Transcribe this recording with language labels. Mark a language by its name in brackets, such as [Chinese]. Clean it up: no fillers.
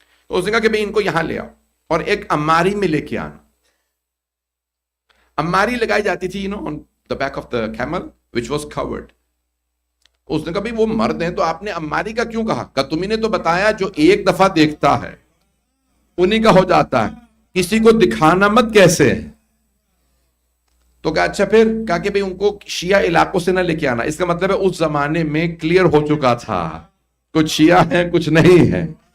[Urdu] تو اس نے کہا کہ بھئی ان کو یہاں لے آؤ، اور ایک اماری میں لے کے آنا. اماری لگائی جاتی تھی [English] on the back of the camel which was covered. [Urdu] اس نے کہا بھی وہ مرد ہیں تو آپ نے اماری کا کیوں کہا؟ کہ تمہیں نے تو بتایا جو ایک دفعہ دیکھتا ہے انہی کا ہو جاتا ہے، کسی کو دکھانا مت کیسے. تو کہا اچھا پھر کہا کہ ان کو شیعہ علاقوں سے نہ لے کے آنا. اس کا مطلب ہے اس زمانے میں کلیئر ہو چکا تھا کچھ شیعہ ہیں کچھ نہیں ہیں.